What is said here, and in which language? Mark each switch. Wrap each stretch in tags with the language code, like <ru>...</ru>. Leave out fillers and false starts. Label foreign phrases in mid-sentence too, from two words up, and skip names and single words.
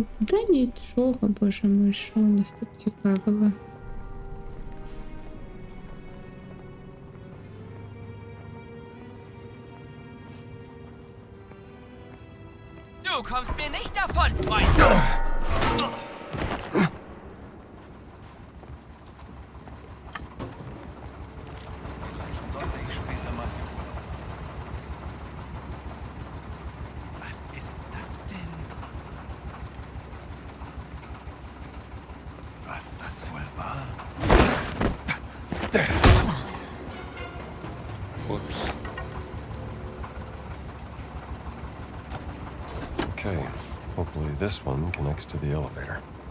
<uk>Да нічого,</uk> <ru>боже мой,</ru> <uk>що у нас тут цікавого?</uk> <de>Du kommst mir nicht davon, Freund! Vielleicht sollte ich später mal hier runter. Was ist das denn? Was das wohl war?</de> <en>Whoops. Okay, hopefully this one connects to the elevator.</en>